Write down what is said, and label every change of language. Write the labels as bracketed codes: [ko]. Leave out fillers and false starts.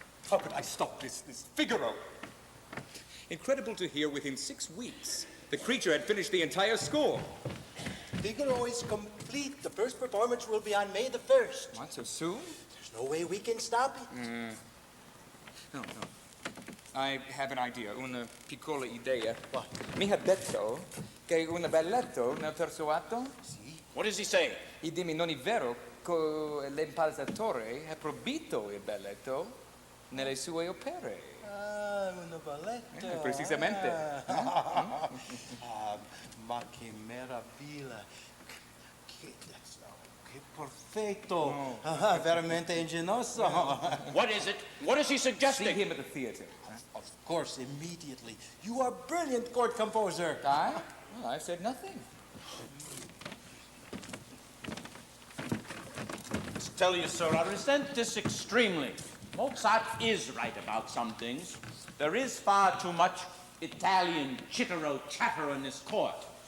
[en] How could I stop this Figaro? Incredible to hear within 6 weeks, the creature had finished the entire score. Figaro is complete. The first performance will be on May the 1st. What, so soon? There's no way we can stop it. No. I have an idea, [it] una piccola idea. [en] What? [it] Mi ha detto che un balletto nel terzo atto? [en] What does he say? [it] E dimmi, non è vero che l'impalsatore ha proibito il balletto nelle sue opere? Ah, un balletto. Precisamente. Ah, ma che meraviglia. Che perfetto. Ah, veramente ingenioso. [en] What is it? What is he See suggesting? him at the theater. Of course, immediately. You are brilliant, court composer. I? Well, I said nothing. To tell you, sir, I resent this extremely. Mozart is right about some things. There is far too much Italian chittero-chatter in this court.